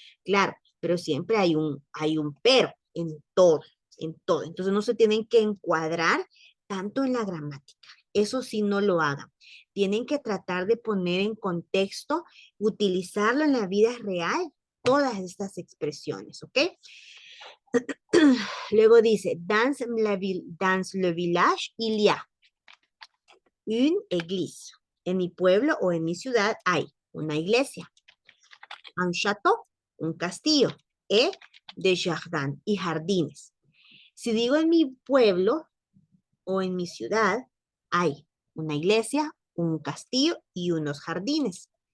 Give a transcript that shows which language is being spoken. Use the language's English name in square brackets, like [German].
[Spanish] Claro, pero siempre hay un pero en todo, en todo. Entonces no se tienen que encuadrar tanto en la gramática. Eso sí no lo hagan. Tienen que tratar de poner en contexto, utilizarlo en la vida real, todas estas expresiones, ¿ok? Luego dice, [French] dans le village, il y a une église. [Spanish] En mi pueblo o en mi ciudad hay una iglesia, [French] un château, [Spanish] un castillo, [French] et des jardins [Spanish] y jardines. Si digo en mi pueblo o en mi ciudad, hay una iglesia, un castillo y unos jardines.